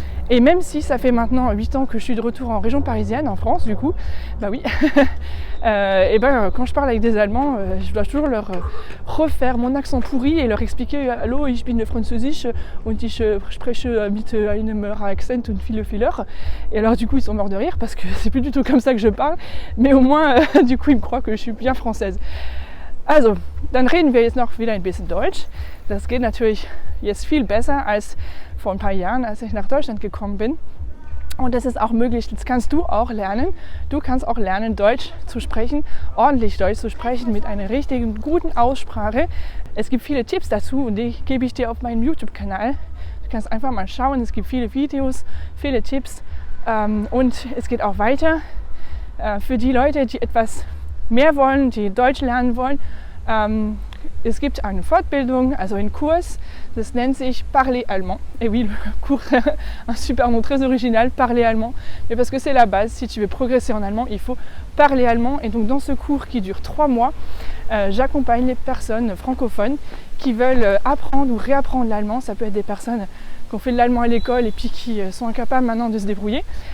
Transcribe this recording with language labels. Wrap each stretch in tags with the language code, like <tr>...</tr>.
<fr>Et même si ça fait maintenant 8 ans que je suis de retour en région parisienne, en France du coup, oui, quand je parle avec des Allemands, je dois toujours leur refaire mon accent pourri et leur expliquer «</fr> <de>Hallo, ich bin Französisch und ich spreche mit einem Akzent und viele Fehler ».</de> <fr>Et alors du coup ils sont morts de rire parce que c'est plus du tout comme ça que je parle, mais au moins du coup ils me croient que je suis bien française.</fr> <de>Also, dann reden wir jetzt noch wieder ein bisschen Deutsch. Das geht natürlich jetzt viel besser als vor ein paar Jahren, als ich nach Deutschland gekommen bin. Und das ist auch möglich, das kannst du auch lernen. Du kannst auch lernen, Deutsch zu sprechen, ordentlich Deutsch zu sprechen, mit einer richtigen, guten Aussprache. Es gibt viele Tipps dazu und die gebe ich dir auf meinem YouTube-Kanal. Du kannst einfach mal schauen, es gibt viele Videos, viele Tipps. Und es geht auch weiter für die Leute, die etwas mehr wollen, die Deutsch lernen wollen. Es gibt eine Fortbildung, also einen Kurs, das nennt sich Parler Allemand.</de> <fr>Et oui, le cours, un super nom très original, Parler Allemand. Mais parce que c'est la base, si tu veux progresser en allemand, il faut parler allemand. Et donc dans ce cours qui dure 3 mois, j'accompagne les personnes francophones qui veulent apprendre ou réapprendre l'allemand. Ça peut être des personnes qui ont fait de l'allemand à l'école et puis qui sont incapables maintenant de se débrouiller.</fr>